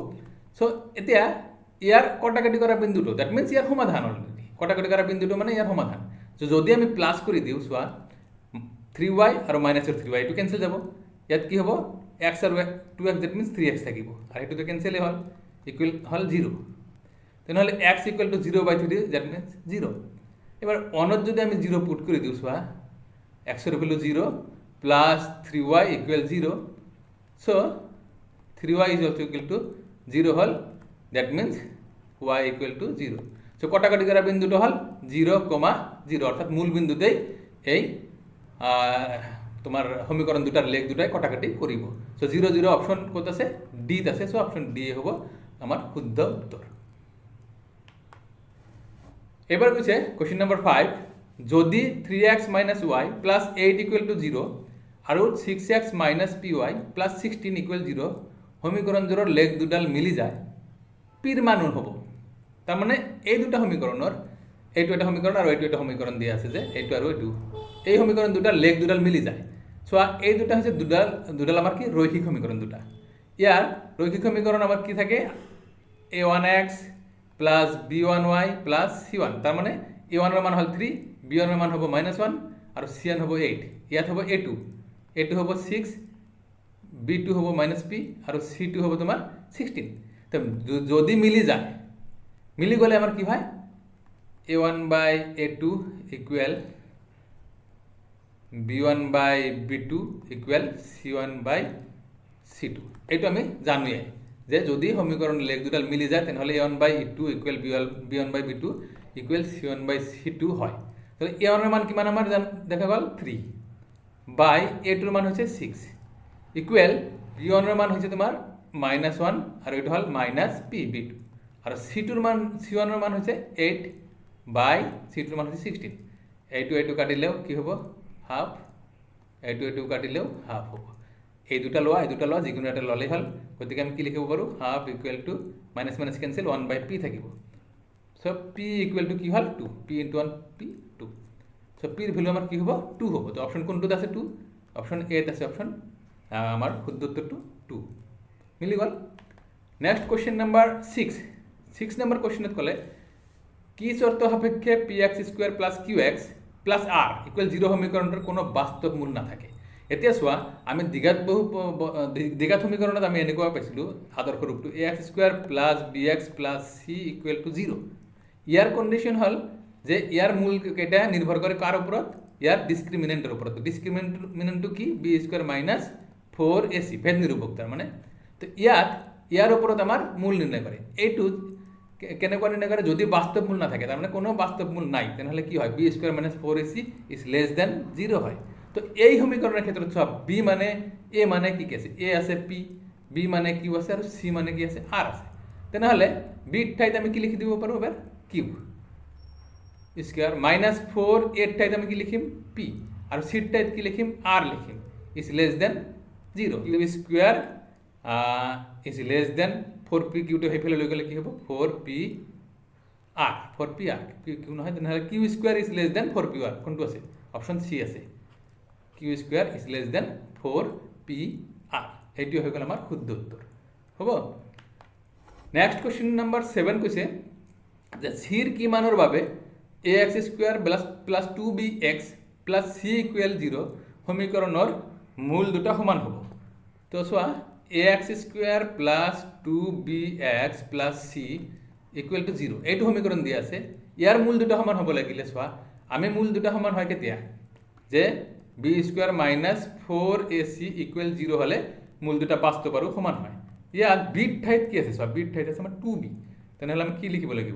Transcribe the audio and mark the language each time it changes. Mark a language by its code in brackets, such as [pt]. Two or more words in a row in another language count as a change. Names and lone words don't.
[as] চ' এতিয়া ইয়াৰ কটাকটি কৰা বিন্দুটো [en] that means [as] ইয়াৰ সমাধান অলৰেডি। কটাকটি কৰা বিন্দুটো মানে ইয়াৰ সমাধান। চ' যদি আমি প্লাছ কৰি দিওঁ, চোৱা 3y আৰু -3y এইটো কেঞ্চেল যাব। ইয়াত কি হ'ব? x আৰু 2x [en] that means [as] 3x থাকিব, আৰু সেইটোতো কেঞ্চেলেই হ'ল, হ'ল 0। তেনেহ'লে x = 0/3 [en] that means [as] 0। [bn] এবার 1ত যদি আমি 0 পুট করে দিই, চোৱা x এর ভ্যালু 0 প্লাস 3y = 0। [en] সো 3y is also equal to 0 হল, that means y equal to 0। [bn] সো কটাকটি করা বিন্দুটা হল 0, জিরো, অর্থাৎ মূল বিন্দুতেই এই তোমার সমীকরণ দুটার লেগ দুটাই কটাকাটি করিব। [as] সো 0 0 অপশন কত আছে? ডিত আছে। সো অপশন ডি হব আমার শুদ্ধ উত্তর। এবার কৈছে [en] question number [as] 5, যদি 3x [en] minus y plus 8 equal to 0 [as] আৰু 6x [en] minus p y plus 16 equal 0 [as] সমীকরণজোৰৰ লেগ দুডাল মিলি যায়, পিৰ মান হ'ব। তার মানে এই দুটা সমীকরণৰ এইটো এটা সমীকরণ আৰু এইটো এটা সমীকরণ দিয়া আছে যে এইটো আৰু এইটো, এই সমীকরণ দুটাৰ লেগ দুডাল মিলি যায়। চোৱা এই দুটা হৈছে দুডাল আমাৰ কি রৈখিক সমীকরণ দুটা। ইয়াৰ রৈখিক সমীকরণ আমাৰ কি থাকে? [en] a1x plus b1y plus c1. [bn] তার মানে a1 এর মান হল 3, b1 এর মান হব -1 আর c1 হব 8। [as] ইয়াত হব a2 হব 6, b2 হব -p আর c2 হব তোমার 16। তো যদি মিলি যায়, মিলি গলে আমার কি হয়? [en] a1/a2 equal b1/b2 equal c1/c2. [as] এইটো আমি জানোৱে যে যদি সমীকরণ লেগ দুডাল মিলি যায় তাহলে [en] a1/e2 equal b1/b2 equal c1/c2 [as] হয়। [bn] তাহলে a1 এর মান কিমান আমার দেখা গেল 3 বাই a2 এর মান হচ্ছে 6 ইকুয়াল b1 এর মান হচ্ছে তোমার -1 আর এটা হল -p b2 আর c2 এর মান c1 এর মান হচ্ছে 8 বাই c2 এর মান হচ্ছে 16। এইটো কাটিলেও কি হবে? হাফ। এইটো কাটিলেও হাফ হবে। [as] এই দুটা লোৱা যিকোনো এটা ললেই হল। গতিকে আমি কি লিখিব পাৰো? [en] half equal to minus minus cancel 1/p থাকিব। so p equal to [bn] কি হল? [en] 2, p into 1 p 2. [bn] সো p এর ভ্যালু আমার কি হবে? 2 হবে। তো অপশন কোনটোত আছে? 2। [as] অপশন এ আছে। অপশন আমার শুদ্ধ উত্তরটো 2 মিলি গল। [en] next question number 6 number [as] কোশ্চেনত কলে কি শর্ত সাপেক্ষে [en] px² plus qx plus r equal 0 [as] সমীকরণটার কোনো বাস্তব মূল না থাকে। এতিয়া চোৱা আমি দ্বিঘাত সমীকৰণত আমি এনেকুৱা পাইছিলোঁ আদৰ্শ ৰূপটো [en] ax² plus bx plus c equal to 0. [as] ইয়াৰ কন্ডিশন হল যে ইয়াৰ মূল কেইটা নির্ভর করে কার উপৰত? ইয়াৰ ডিসক্রিমিনেন্টের উপৰত। ডিসক্রিমিনেন্টটো কি? [en] b² minus 4ac [as] ভেদ নিরূপক। তার মানে তো ইয়াৰ উপৰত আমাৰ মূল নির্ণয় করে। এইটো কেনেকুৱা নির্ণয় করে? [bn] যদি বাস্তব মূল না থাকে, তার মানে কোনো বাস্তব মূল নাই, তাহলে কি হয়? [en] b² minus 4ac is less than 0 হয়। [bn] তো এই সমীকরণের ক্ষেত্রে সব b মানে a মানে কি আছে? a আছে, p b মানে q আছে আর c মানে কি আছে? r আছে। [as] তাহলে b ঠাইতে আমি কি লিখি দিব পারো? এবার [en] q square minus 4 [as] এর ঠাইতে আমি কি লিখিম? p আর c ঠাইতে কি লিখিম? r লিখিম। [en] is less than 0. q square is less than 4p q [as] টো হেফেলে লৈ গলে কি হ'ব? 4p r 4p r q নহয়, [en] তাহলে q square is less than 4p r [as] কোনটো আছে? অপশন c আছে। [en] q square is less than 4p r. [as] এইটো হৈ গল আমাৰ শুদ্ধ উত্তৰ হ'ব। [en] next question number 7 [as] কৈছে যে c কি মানৰ বাবে [en] ax² plus 2bx plus c equal 0 [as] সমীকৰণৰ মূল দুটা সমান হ'ব। তো চোৱা [en] ax² plus 2bx plus c equal to 0 [as] এইটো সমীকরণ দিয়া আছে। ইয়াৰ মূল দুটা সমান হ'ব লাগিলে চোৱা আমি মূল দুটা সমান হয় কেতিয়া? যে [en] b² minus 4ac equal 0 [as] হলে মূল দুটা বাস্তব আৰু সমান হয়। ইয়াত b ঠাইত কি আছে? চোৱা b ঠাইত আছে আমাৰ 2b। তেনেহলে আমি কি লিখিব লাগিব?